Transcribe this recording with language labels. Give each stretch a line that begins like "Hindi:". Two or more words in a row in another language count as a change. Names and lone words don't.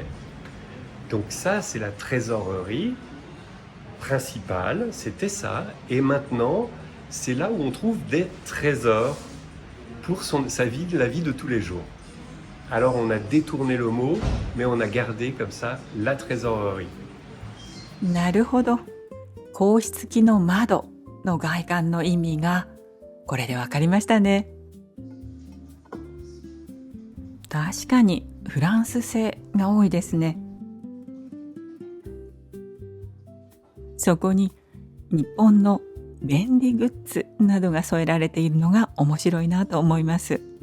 French: Donc ça, c'est la trésorerie principale, c'était ça. Et maintenant, c'est là où on trouve des trésors pour sa vie, la vie de tous les jours. Alors on a détourné le mot, mais on a gardé comme ça la trésorerie.
Japanese: なるほど。硬質付きの窓の外観の意味がこれでわかりましたね。確かにフランス製が多いですね。そこに日本の便利グッズなどが添えられているのが面白いなと思います。